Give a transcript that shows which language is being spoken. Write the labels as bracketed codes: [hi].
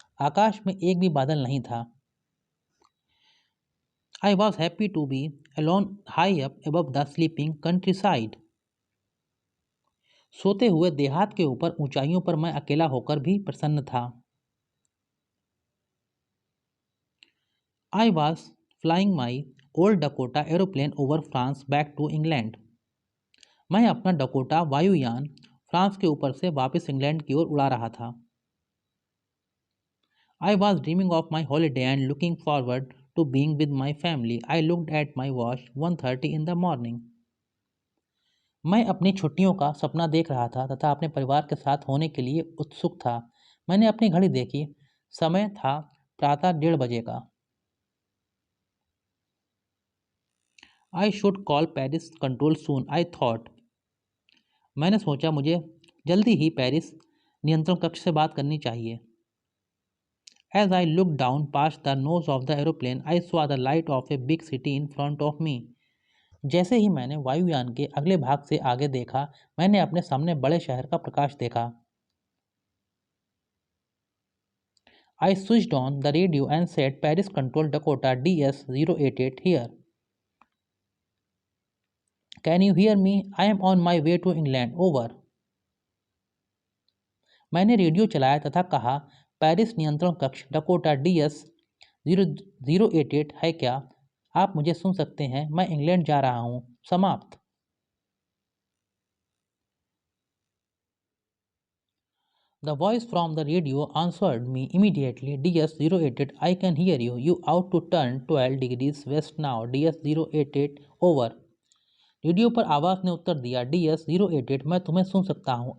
[hi] आकाश में एक भी बादल नहीं था। [en] I was happy to be alone high up above the sleeping country. [hi] सोते हुए देहात के ऊपर ऊंचाइयों पर मैं अकेला होकर भी प्रसन्न था। [en] I was flying my old Dakota aeroplane over France back to England. [hi] मैं अपना डकोटा वायुयान फ्रांस के ऊपर से वापस इंग्लैंड की ओर उड़ा रहा था। [en] I was dreaming of my holiday and looking forward to being with my family. I looked at my watch 1:30 in the morning. [hi] मैं अपनी छुट्टियों का सपना देख रहा था तथा अपने परिवार के साथ होने के लिए उत्सुक था। मैंने अपनी घड़ी देखी। समय था प्रातः 1:30 का। [en] I should call Paris control soon, I thought. [hi] मैंने सोचा मुझे जल्दी ही पेरिस नियंत्रण कक्ष से बात करनी चाहिए। [en] As I looked down past the nose of the aeroplane, I saw the light of a big city in front of me. [hi] जैसे ही मैंने वायुयान के अगले भाग से आगे देखा, मैंने अपने सामने बड़े शहर का प्रकाश देखा। [en] I switched on the radio and said, Paris Control Dakota DS-088 here. Can you hear me? I am on my way to England. Over. [hi] मैंने रेडियो चलाया तथा कहा, पेरिस नियंत्रण कक्ष डकोटा DS-088 है क्या? आप मुझे सुन सकते हैं? मैं इंग्लैंड जा रहा हूँ। समाप्त। [en] The voice from the radio answered me immediately. DS-088, I can hear you. You ought to turn 12 degrees west now. DS-088, over. [hi] Radio पर आवाज ने उत्तर दिया, DS-088, मैं तुम्हें सुन सकता हूँ।